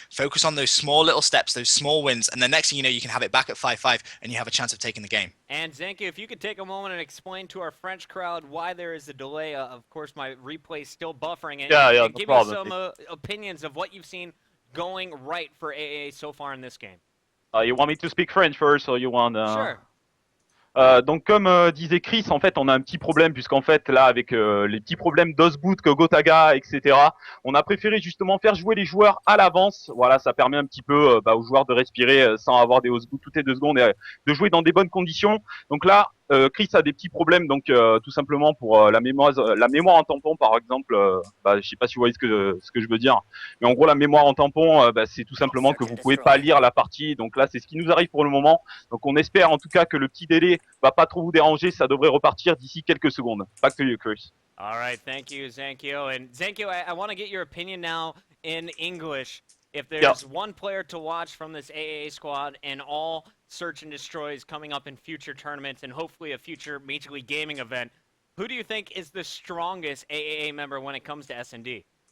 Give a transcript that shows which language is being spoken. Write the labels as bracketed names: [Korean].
[English] Focus on those small little steps, those small wins, and the next thing you know, you can have it back at 5-5, and you have a chance of taking the game. And Zanku, if you could take a moment and explain to our French crowd why there is a delay. Of course, my replay is still buffering. And, Yeah, and no give problem. me some opinions of what you've seen going right for AAA so far in this game. You want me to speak French first, or you want? Sure. [French] Donc comme disait Chris, en fait on a un petit problème puisqu'en fait là avec les petits problèmes d'Osboot, Gotaga, etc. On a préféré justement faire jouer les joueurs à l'avance. Voilà, ça permet un petit peu aux joueurs de respirer sans avoir des Osboot toutes les 2 secondes et de jouer dans des bonnes conditions. Donc là, Chris a des petits problèmes, donc tout simplement pour la mémoire en tampon par exemple. Je sais pas si vous voyez ce que je veux dire, mais en gros la mémoire en tampon, c'est tout simplement que vous pouvez pas lire la partie. Donc là c'est ce qui nous arrive pour le moment. Donc on espère en tout cas que le petit délai va pas trop vous déranger. Ça devrait repartir d'ici quelques secondes. [English] Back to you, Chris. All right, thank you, Zankyo. And Zankyo, I want to get your opinion now in English. If there's one player to watch from this AAA squad and all Search and Destroys coming up in future tournaments and hopefully a future Major League Gaming event, who do you think is the strongest AAA member when it comes to S&D?